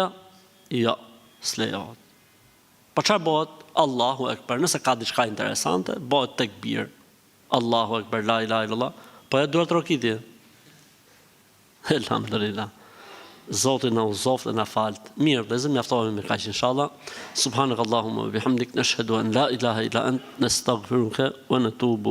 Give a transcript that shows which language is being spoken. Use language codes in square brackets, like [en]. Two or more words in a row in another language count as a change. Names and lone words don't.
[sq] Jo, s'lejohet. Po çfarë bëhet? [ar] الله أكبر. [sq] Nëse ka diçka interesante, bëhet tekbir. [ar] الله أكبر، لا إله إلا الله. [sq] Po e do atrokitje? Elhamdulillah. Zoti na uzoft dhe na falt. Mirë, vëllezër, mjaftohemi me kaq inshallah. [ar] سبحانك اللهم وبحمدك، نشهد أن لا إله إلا أنت، نستغفرك ونتوب